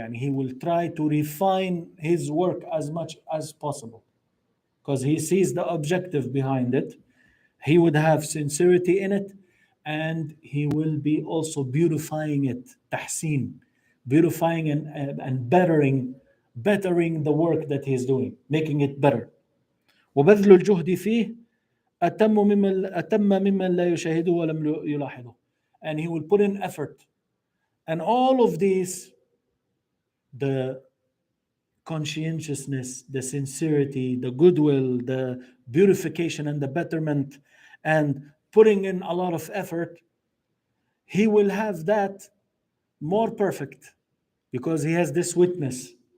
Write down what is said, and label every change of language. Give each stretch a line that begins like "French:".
English: He will try to refine his work as much as possible because he sees the objective behind it. He would have sincerity in it, and he will be also beautifying it, tahseen, beautifying and bettering the work that he's doing, making it better.
Arabic: وبذل الجهد فيه أتم ممن لا يشاهده ولم يلاحظه.
English: And he will put in effort. And all of these, the conscientiousness, the sincerity, the goodwill, the beautification and the betterment, and putting in a lot of effort, he will have that more perfect because he has this witness.